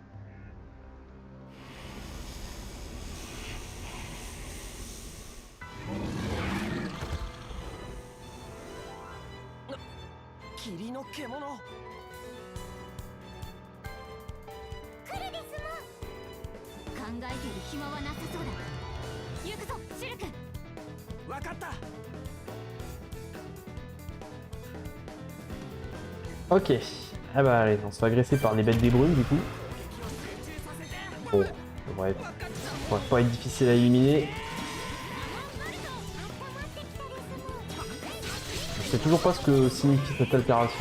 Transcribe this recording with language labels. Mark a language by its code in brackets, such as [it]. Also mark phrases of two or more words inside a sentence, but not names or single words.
[ja] 霧の獣。来るですもん。考えている暇はなさそうだ。行くぞ、シルク。わかった。 [fr] Ok. Ah bah allez, on se fait agresser par des bêtes des brumes du coup. Bon, ça va pas être difficile à éliminer. Je sais toujours pas ce que signifie cette altération.